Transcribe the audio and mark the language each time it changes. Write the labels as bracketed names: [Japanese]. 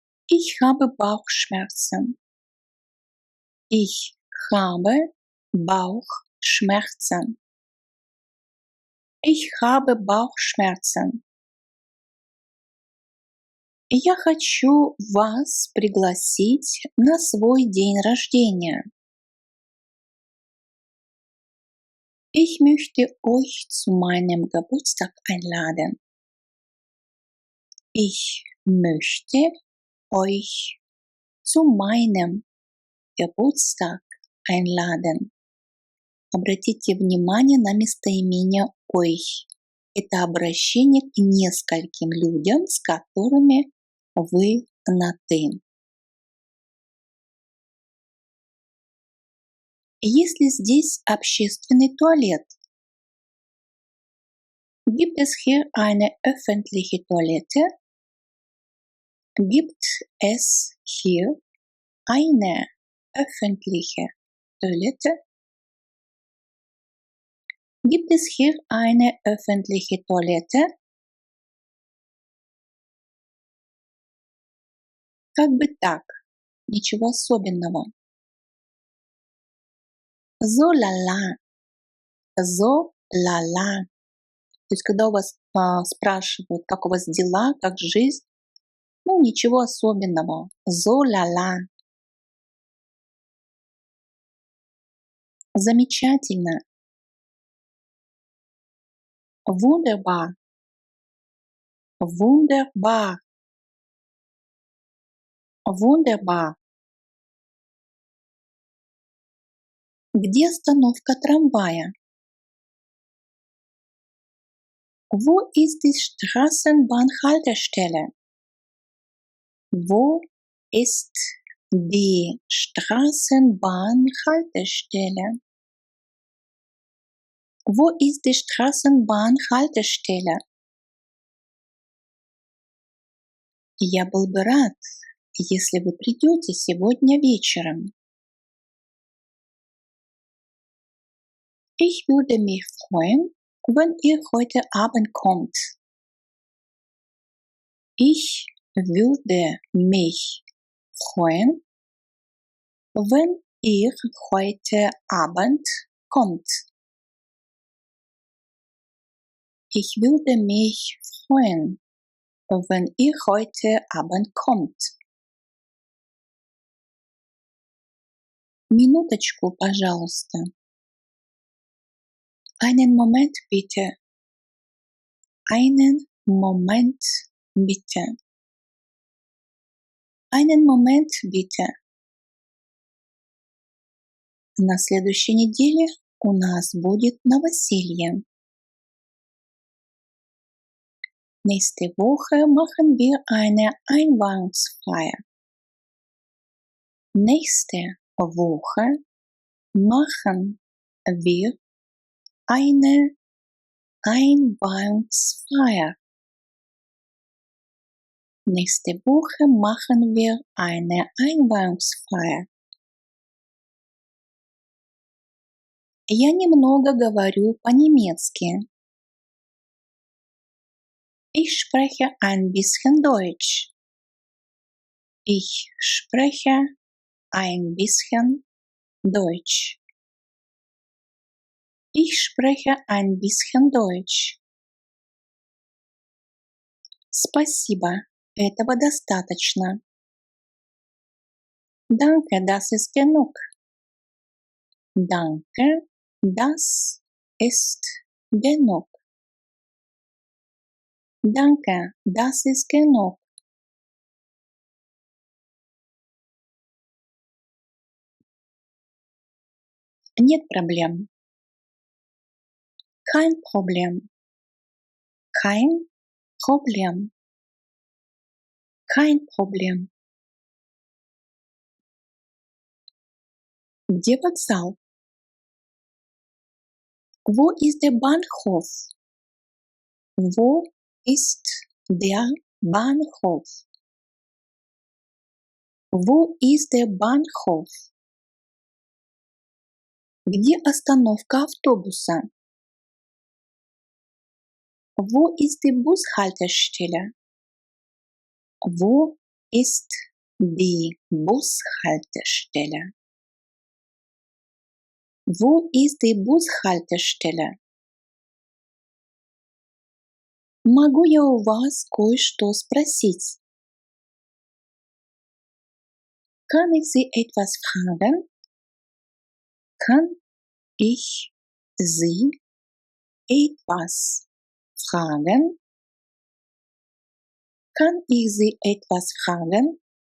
[German] Ich habe Bauchschmerzen. Ich habe Bauchschmerzen. Ich habe Bauchschmerzen. [Russian] Я хочу вас пригласить на свой день рождения. [German] Ich möchte euch zu meinem Geburtstag einladen. Ich möchte euch zu meinem Geburtstag einladen. [Russian] Обратите внимание на местоимение euch. Это обращение к нескольким людям, с которыми вы на «ты». Есть ли здесь общественный туалет? [German] Gibt es hier eine öffentliche Toilette? Gibt es hier eine öffentliche Toilette? Gibt es hier eine öffentliche Toilette? [Russian] Как бы так, ничего особенного. [German] So la-la, so la-la. [Russian] То есть, когда у вас спрашивают, как у вас дела, как жизнь, ну, ничего особенного. [German] So la-la. [Russian] Замечательно. [German] Wunderbar. Wunderbar. Wunderbar. [Russian] Где остановка трамвая? [German] Wo ist die Straßenbahnhaltestelle? Wo ist die Straßenbahnhaltestelle? Wo ist die Straßenbahnhaltestelle? [Russian] Я был бы рад, если вы придете сегодня вечером. [German] Ich würde mich freuen, wenn ihr heute Abend kommt. Ich würde mich freuen, wenn ihr heute Abend kommt. Ich würde mich freuen, wenn ihr heute Abend kommt. [Russian] Минуточку, пожалуйста. [German] Einen Moment bitte. Einen Moment bitte. Einen Moment bitte. [Russian] На следующей неделе у нас будет новоселье. [German] Nächste Woche machen wir eine Einweihungsfeier. Nächste Woche machen wir eine Einweihungsfeier. Nächste Woche machen wir eine Einweihungsfeier. [Russian] Я немного говорю по-немецки. [German] Ich spreche ein bisschen Deutsch. Ich spreche ein bisschen Deutsch. Ich spreche ein bisschen Deutsch. [Russian] Спасибо, этого достаточно. [German] Danke, das ist genug. Danke, das ist genug. Danke, das ist genug. [Russian] Нет проблем. [German] Kein Problem. Kein Problem. Kein Problem. [Russian] Где вокзал? [German] Wo ist der Bahnhof? Wo ist der Bahnhof? Wo ist der Bahnhof? [Russian] Где остановка автобуса? [German] Wo ist die Bushaltestelle? Wo ist die Bushaltestelle? Wo ist die Bushaltestelle? [Russian] Могу я у вас кое-что спросить? [German] Kann ich Sie etwas fragen? Kann ich Sie etwas fragen? Kann ich Sie etwas fragen?